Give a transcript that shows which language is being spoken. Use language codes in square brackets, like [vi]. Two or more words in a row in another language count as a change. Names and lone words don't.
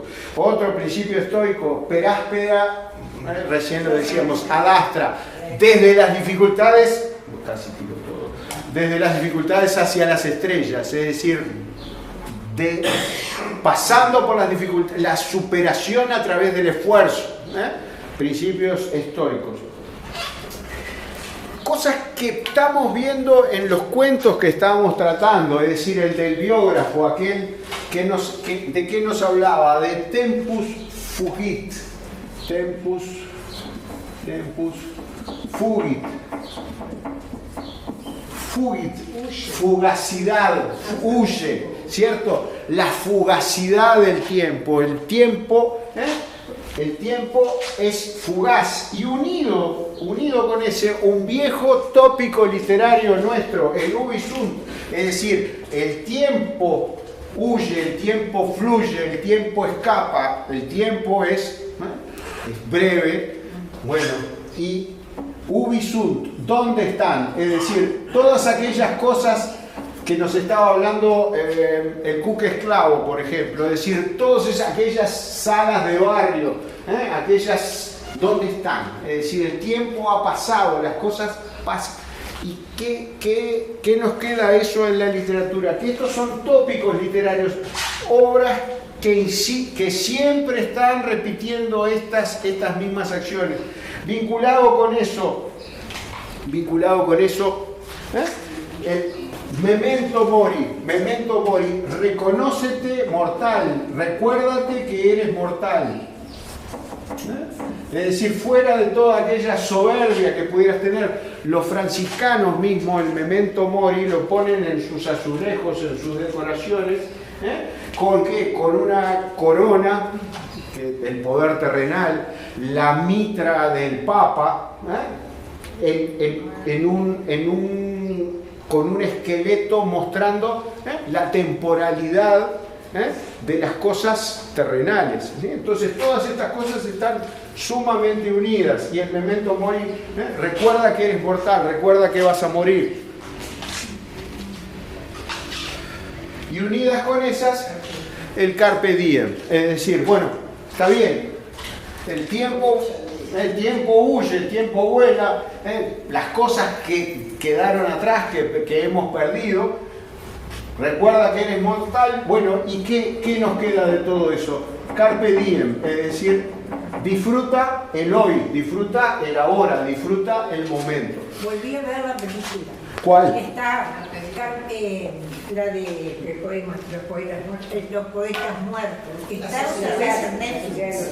[es] Otro principio estoico, peráspera, recién lo decíamos, adastra, desde las dificultades, casi tiro todo, desde las dificultades hacia las estrellas, es decir, pasando por las dificultades, la superación a través del esfuerzo, principios estoicos. Cosas que estamos viendo en los cuentos que estábamos tratando, es decir, el del biógrafo, aquel ¿de qué nos hablaba? [la] De tempus fugit. Tempus fugit. [es] Fugit, fugacidad, huye, ¿cierto? La fugacidad del tiempo. El tiempo es fugaz y unido con ese, un viejo tópico literario nuestro, el [la] ubi sunt, [es] es decir, el tiempo huye, el tiempo fluye, el tiempo escapa, el tiempo es breve, bueno, y [la] ubi sunt, [es] ¿dónde están? Es decir, todas aquellas cosas que nos estaba hablando el Cuca Esclavo, por ejemplo, es decir, todas aquellas salas de barrio, aquellas, ¿dónde están? Es decir, el tiempo ha pasado, las cosas pasan. ¿Y qué nos queda eso en la literatura? Que estos son tópicos literarios, obras que siempre están repitiendo estas mismas acciones. Vinculado con eso, el [la] memento mori, [es] reconócete mortal, recuérdate que eres mortal. Es decir, fuera de toda aquella soberbia que pudieras tener, los franciscanos mismos el [la] memento mori [es] lo ponen en sus azulejos, en sus decoraciones, ¿con qué? Con una corona, el poder terrenal, la mitra del Papa, con un esqueleto mostrando la temporalidad de las cosas terrenales. ¿Sí? Entonces todas estas cosas están sumamente unidas y el [la] memento mori [es] recuerda que eres mortal, recuerda que vas a morir. Y unidas con esas, el [la] carpe diem, [es] es decir, bueno, está bien, el tiempo huye, el tiempo vuela, las cosas que quedaron atrás, que hemos perdido, recuerda que eres mortal. Bueno, ¿y qué nos queda de todo eso? [la] Carpe diem, [es] es decir, disfruta el hoy, disfruta el ahora, disfruta el momento. Volví a ver la película. ¿Cuál? Está la de los poetas muertos. Está en Netflix.